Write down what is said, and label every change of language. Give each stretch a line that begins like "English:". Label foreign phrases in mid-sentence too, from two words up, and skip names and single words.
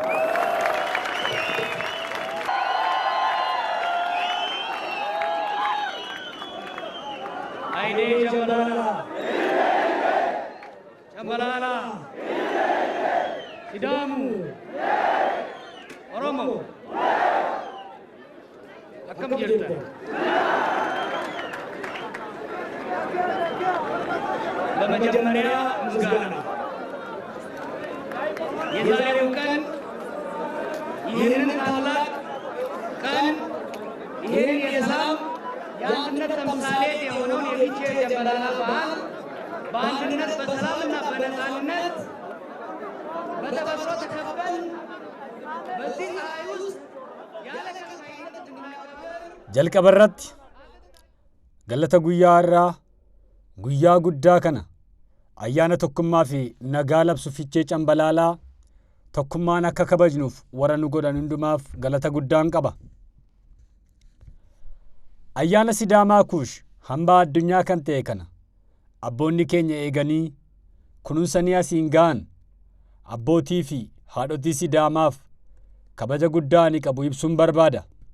Oromo: Aidee Jambalala Sidaamu Oromoo akkam jirtan.
Amharic: በመጀመሪያ ምስጋና የዛሬው ቀን ይህንን ታላቅ ቀን ይህንን የሰላም የአንድነት ተምሳሌት የሆነውን የፊቼ ጨምበላላ በዓል በአንድነት በሰላምና በነፃነት በተፈጥሮ ተከበን በዚህ ፀሐይ ውስጥ ያለ ከፋይነት እንድናከብር
Oromo: jalqabarratti galata guyyaa irraa guyyaa guddaa kana ayyaana tokkummaa fi nagaa labsu Fichee Cambalaalaa tokkummaan akka kabajnuuf warra nu godhan hundumaaf galata guddaan qaba. Ayyaana Sidaamaa Kuush hambaa addunyaa kan ta'e kana abboonni keenya eeganii kunuunsanii asiin ga'an abbootii fi haadhotii Sidaamaaf kabaja guddaa ni qabu ibsuun barbaada.